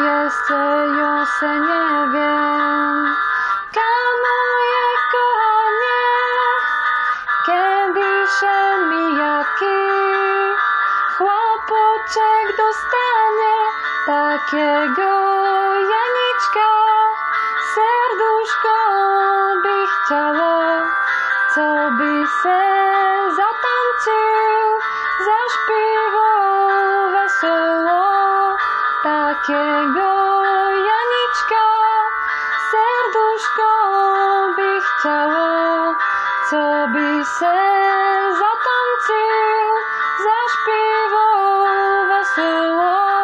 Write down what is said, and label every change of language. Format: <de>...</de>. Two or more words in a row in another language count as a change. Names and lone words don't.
<sk>svojho se neviem.</sk> <pl>Kam moje kochanie, kebyže mi jaký chłopoček dostane takiego Janička, serduško by chciało, co by se zatańczył, zaśpiewał wesoło. Takiego Janička, serduško by chciało, co by se zatańczył, zaśpiewał wesoło.</pl>